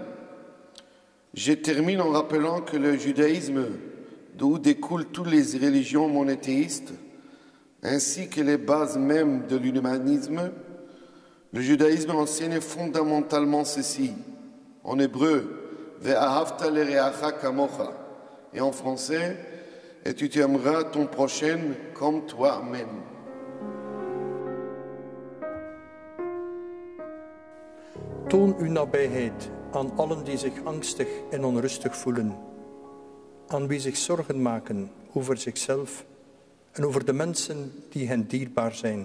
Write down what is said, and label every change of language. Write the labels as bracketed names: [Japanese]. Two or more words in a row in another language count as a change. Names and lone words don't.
[French] Je termine en rappelant que le judaïsme, d'où découlent toutes les religions monothéistes, ainsi que les bases mêmes de l'humanisme, le judaïsme enseigne fondamentalement ceci. En hébreu, [Hebrew] ואהבת לרעך כמוך, [French] et en français, et tu aimeras ton prochain comme toi-même. [Dutch] Toon uw nabijheid aan allen die zich angstig en onrustig voelen, aan wie zich zorgen maken over zichzelf en over de mensen die hen dierbaar zijn.